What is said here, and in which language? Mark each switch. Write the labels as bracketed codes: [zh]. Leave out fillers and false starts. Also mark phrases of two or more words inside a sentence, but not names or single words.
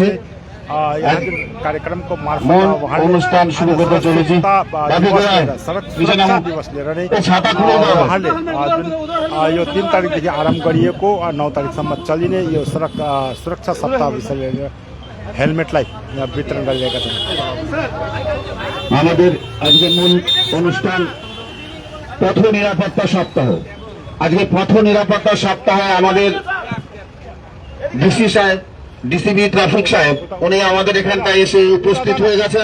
[ne] कार्यक्रमको [bn] মূল অনুষ্ঠান শুরु করতে चलेছি। [ne] उहाँले यो 3 तारिकदेखि आरम्भ गरिएको 9 तारिकसम्म चलिने यो सुरक्षा सप्ताह विषय लिएर हेलमेटलाई वितरण गरिरहेका छन्। [bn] আমাদের আজকের মূল অনুষ্ঠান পথ নিরাপত্তা সপ্তাহ। আজকে পথ নিরাপত্তা সপ্তাহে আমাদের ডিসি সাহেব ডিসিবি ট্রাফিক সাহেব উনি আমাদের এখানটায় এসে উপস্থিত হয়ে গেছেন।